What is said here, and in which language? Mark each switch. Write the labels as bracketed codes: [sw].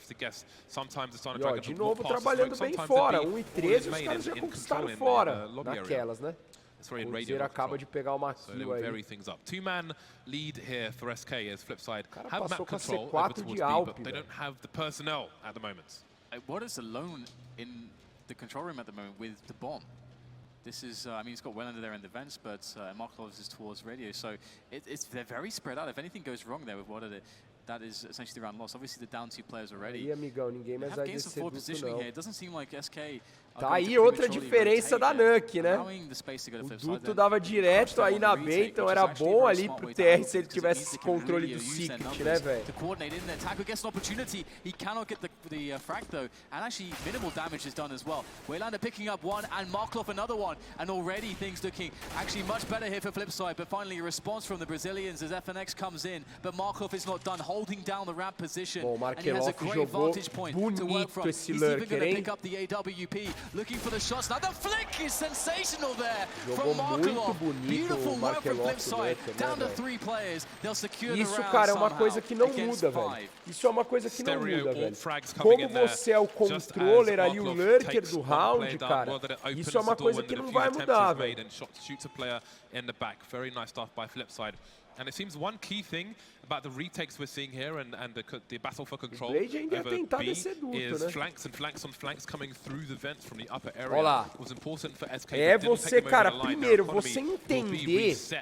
[pt] E ó, de novo trabalhando bem fora. 1 e 13 os caras já conquistaram fora. Naquelas, né? O Zero acaba de pegar uma kill aí. [en] Two-man lead here for SK as FLIPSID have map control over towards B, but they don't have the personnel at the moment. What is alone in the control room at the moment with the bomb? This is, I mean, he's got Waylander there in the vents, but Markov is towards radio, so they're very spread out. If anything goes wrong there with what are they, that is essentially the round loss. Obviously, the down 2 players already. [pt] Aí, amigão, ninguém mais vai descer duto, não. [en] It doesn't seem like SK. [pt] Tá aí outra diferença da NUKE, né? O duto dava direto aí na B, então era bom ali pro TR se ele tivesse esse controle do Secret, né, velho? [en] Taco gets an opportunity. He cannot get the frag though, and actually minimal damage is done as well. Waylander picking up one and Markov another one, and already things looking actually much better here for FLIPSID. But finally a response from the Brazilians as FNX comes in, but Markov is not done, holding down the ramp position, and he has a great vantage point to work from. He's even going to pick up the AWP. Looking for the shots now. The flick is sensational there from Markov. Beautiful work from FLIPSID. Down to 3 players. They'll secure the round. [pt] Isso, cara, é uma coisa que não muda, velho. Isso é uma coisa que não muda, velho. Como você é o controller ali, o lurker do round, cara, isso é uma coisa que não vai mudar, velho. [en] And it seems one key thing about the retakes we're seeing here and the battle for control over B is flanks and flanks on flanks coming through the vents from the upper area. Was important for SK. [pt] É você, cara, primeiro, você entender...